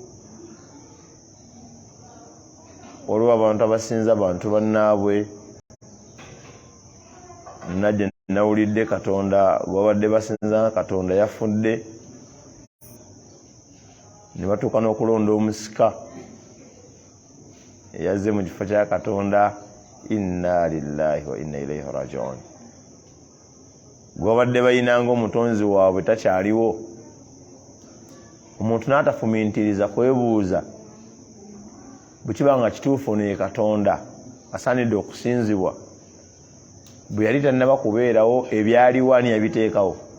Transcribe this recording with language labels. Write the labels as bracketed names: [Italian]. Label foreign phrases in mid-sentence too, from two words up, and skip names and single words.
[Ganda] Waliwo abantu abasinza abantu bannaabwe, najje nawulidde Katonda gwabadde basinza nga Katonda yafudde, ne batuuka n'okulonda omusika eyazze mu kifo kya Katonda. [Arabic] إنا لله وإنا إليه راجعون. [Ganda] Gwabadde bayinanga omutonzi waabwe takyaliwo. Omuntu n'atafumintiriza kwebuuza bwe kiba nga kituufu ne Katonda asaanidde okusinzibwa, bwe yali tannaba kubeerawo ebyaliwo ani yabiteekawo?